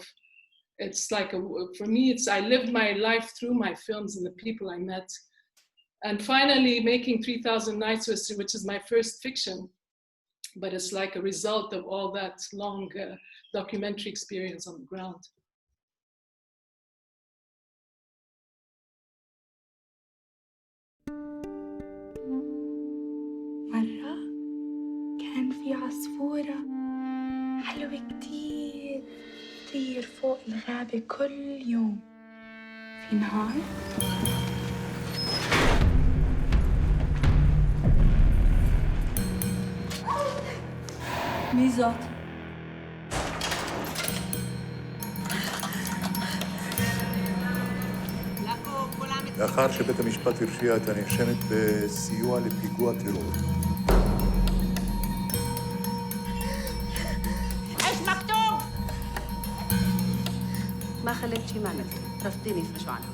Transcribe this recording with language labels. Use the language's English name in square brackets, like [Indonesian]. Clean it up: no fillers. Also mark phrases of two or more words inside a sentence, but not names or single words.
[English] It's like, for me, I lived my life through my films and the people I met. And finally making 3000 Nights, which is my first fiction, but it's like a result of all that long documentary experience on the ground. [Arabic] مرة كان في عصفورة حلوة كتير تطير فوق الغابة كل يوم. في نهار ميزات [Hebrew] לאחר שבית המשפט הרשיע את הנאשמת בסיוע לפיגוע טרור. [Arabic] ايش مكتوب؟ ما خليت شي ما عملت، رفضيني يفرجوا عنها.